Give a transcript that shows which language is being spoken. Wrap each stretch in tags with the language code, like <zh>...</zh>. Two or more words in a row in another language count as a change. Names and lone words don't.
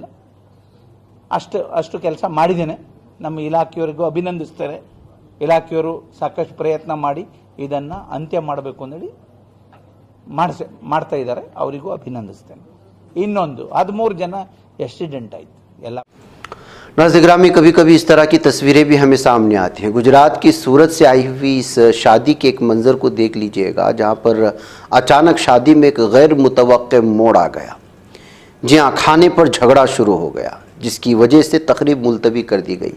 <kn>ಅಷ್ಟು ಕೆಲಸ ಮಾಡಿದ್ದೇನೆ. ನಮ್ಮ ಇಲಾಖೆಯವರಿಗೂ ಅಭಿನಂದಿಸ್ತೇನೆ. ಇಲಾಖೆಯವರು ಸಾಕಷ್ಟು ಪ್ರಯತ್ನ ಮಾಡಿ ಇದನ್ನು ಅಂತ್ಯ ಮಾಡಬೇಕು ಅಂತೇಳಿ ಮಾಡ್ತಾ ಇದ್ದಾರೆ, ಅವರಿಗೂ ಅಭಿನಂದಿಸ್ತೇನೆ. ಇನ್ನೊಂದು 13 ಜನ ಆಕ್ಸಿಡೆಂಟ್ ಆಯಿತು ಎಲ್ಲ.</kn> <ur>نازِ گرامی، کبھی کبھی اس طرح کی تصویریں بھی ہمیں سامنے آتی ہیں. گجرات کی سورت سے آئی ہوئی اس شادی کے ایک منظر کو دیکھ لیجیے گا، جہاں پر اچانک شادی میں ایک غیر متوقع موڑ آ گیا. جی ہاں، کھانے پر جھگڑا شروع ہو گیا، جس کی وجہ سے تقریب ملتوی کر دی گئی.</ur>